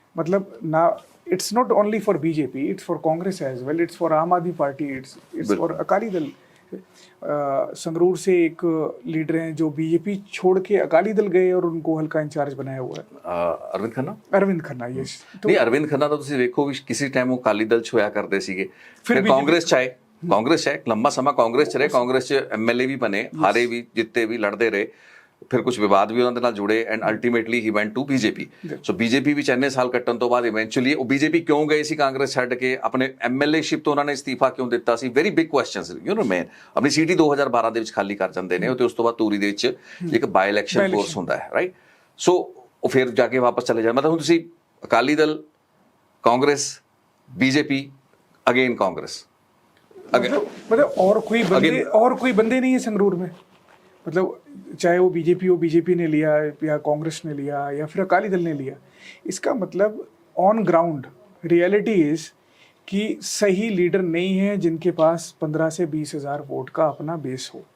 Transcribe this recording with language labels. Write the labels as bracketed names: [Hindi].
[Hindi] मतलब ना, [English] It's not only for BJP, it's for Congress as well, it's for Aam Aadmi Party, it's for Akali Dal. [Hindi] Sangrur से एक लीडर हैं जो बीजेपी छोड़ के अकाली दल गए और उनको हल्का इंचार्ज बनाया हुआ है, अरविंद खन्ना। [English] yes, [Hindi] नहीं अरविंद खन्ना तो [Punjabi] ਤੁਸੀਂ ਵੇਖੋ ਵੀ ਕਿਸੇ ਟਾਈਮ ਉਹ ਅਕਾਲੀ ਦਲ 'ਚ ਹੋਇਆ ਕਰਦੇ ਸੀਗੇ, ਫਿਰ ਕਾਂਗਰਸ 'ਚ ਆਏ। ਕਾਂਗਰਸ 'ਚ ਲੰਬਾ ਸਮਾਂ ਕਾਂਗਰਸ 'ਚ ਰਹੇ, ਕਾਂਗਰਸ 'ਚ ਐਮਐਲਏ ਵੀ ਬਣੇ, ਹਾਰੇ ਵੀ, ਜਿੱਤੇ ਵੀ, ਲੜਦੇ ਰਹੇ, ਫਿਰ ਕੁਝ ਵਿਵਾਦ ਵੀ ਉਹਨਾਂ ਦੇ ਨਾਲ ਜੁੜੇ [English] And ultimately he went to BJP. [Punjabi] So BJP ਵਿੱਚ ਇੰਨੇ ਸਾਲ ਕੱਟਣ ਤੋਂ ਬਾਅਦ ਇਵੈਂਚੁਅਲੀ ਉਹ ਬੀਜੇਪੀ ਕਿਉਂ ਗਏ ਸੀ ਕਾਂਗਰਸ ਛੱਡ ਕੇ, ਆਪਣੇ ਐਮਐਲਏਸ਼ਿਪ ਤੋਂ ਉਹਨਾਂ ਨੇ ਅਸਤੀਫਾ ਕਿਉਂ ਦਿੱਤਾ ਸੀ, [English] Very big questions. [Punjabi] ਮੇਨ ਆਪਣੀ ਸੀਟੀ 2012 ਦੇ ਵਿੱਚ ਖਾਲੀ ਕਰ ਜਾਂਦੇ ਨੇ, ਤੇ ਉਸ ਤੋਂ ਬਾਅਦ ਧੂਰੀ ਦੇ ਵਿੱਚ ਇੱਕ ਬਾਈ ਇਲੈਕਸ਼ਨ ਕੋਰਸ ਹੁੰਦਾ ਹੈ, ਰਾਈਟ। ਸੋ ਉਹ ਫਿਰ ਜਾ ਕੇ ਵਾਪਸ ਚਲੇ ਜਾਂਦੇ। ਮਤਲਬ ਹੁਣ ਤੁਸੀਂ ਅਕਾਲੀ ਦਲ, ਕਾਂਗਰਸ, बीजेपी, अगेन कांग्रेस, [Hindi] मतलब और कोई बंदे नहीं है संगरूर में। मतलब चाहे वो बीजेपी हो, बीजेपी ने लिया या कांग्रेस ने लिया या फिर अकाली दल ने लिया, इसका मतलब [English] on ground reality is [Hindi] कि सही लीडर नहीं है जिनके पास 15 से 20 हज़ार वोट का अपना बेस हो।